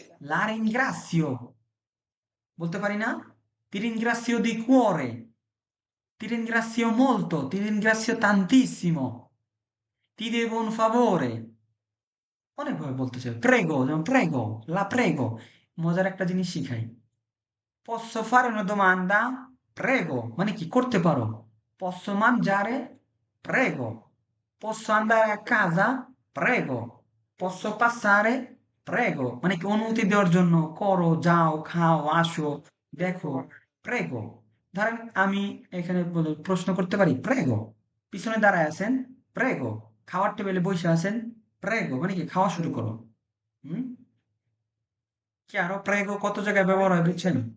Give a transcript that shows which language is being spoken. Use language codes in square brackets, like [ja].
[it] la ringrazio, [bn] বলতে পারি না? [it] ti ringrazio di cuore, ti ringrazio molto, ti ringrazio tantissimo, ti devo un favore, অনেকভাবে বলতে চাই। প্রেগো, যেমন প্রেগো, লা প্রেগো। [bn] মজার একটা জিনিস শিখাই, [it] posso fare una domanda? [bn] Prego, মানে কি? করতে পারো। [it] posso mangiare? Prego, posso andare a casa? Prego, posso passare? Prego, মানে কি? [bn] অনুমতি দেওয়ার জন্য, করো, যাও, খাও, আসো, দেখো, প্রেগো। ধরেন আমি এখানে প্রশ্ন করতে পারি, প্রেগো। পিছনে দাঁড়ায় আছেন, প্রেগো। খাওয়ার টেবিলে বসে আছেন, প্রেগো, মানে কি? খাওয়া শুরু করো। হুম, কি আরো প্রেগো কত জায়গায় ব্যবহার হয় বুঝছেন?